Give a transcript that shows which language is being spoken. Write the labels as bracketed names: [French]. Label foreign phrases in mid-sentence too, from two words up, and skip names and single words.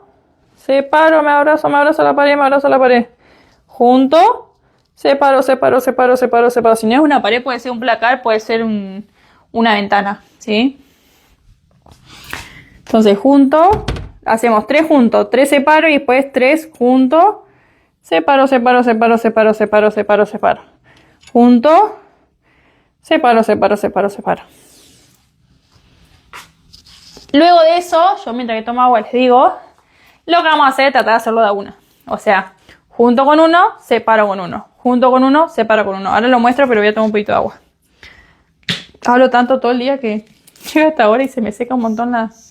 [Spanish] Separo, me abrazo a la pared. Junto. Separo. Si no es una pared, puede ser un placar, puede ser un una ventana, ¿sí? Entonces junto, hacemos 3 juntos, 3 separo y después 3 juntos, separo, separo, separo, separo, separo, separo, separo. Junto, separo, separo, separo, separo. Luego de eso, yo mientras que tomo agua les digo, lo que vamos a hacer es tratar de hacerlo de a una. O sea, junto con uno, separo con uno. Junto con uno, separo con uno. Ahora lo muestro, pero voy a tomar un poquito de agua. Hablo tanto todo el día que llega hasta ahora y se me seca un montón la...